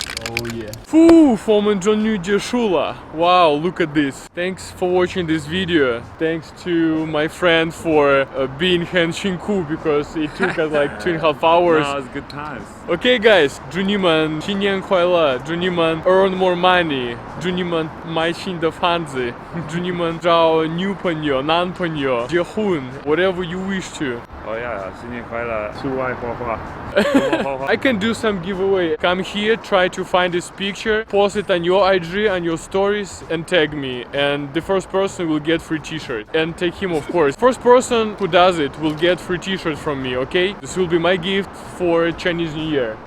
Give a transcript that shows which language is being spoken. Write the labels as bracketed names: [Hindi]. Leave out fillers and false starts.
[English] Oh yeah. [Chinese] 我们终于结束了. [English] Wow, look at this. Thanks for watching this video. Thanks to my friend for being [Chinese] 很辛苦 [English] because it took us like 2.5 hours. No, it was good times. Okay guys, [Chinese] 祝你们新年快乐, 祝你们 [English] earn more money, [Chinese] 祝你们买新的房子, 祝你们找女朋友, 男朋友, 结婚, [English] whatever you wish to. Oh yeah, [Chinese] 新年快乐, 出外画画. [English] I can do some giveaway. Come here, try to find this picture, post it on your IG, on your stories, and tag me. And the first person will get free T-shirt. And tag him, of course. First person who does it will get free T-shirt from me, okay? This will be my gift for Chinese New Year.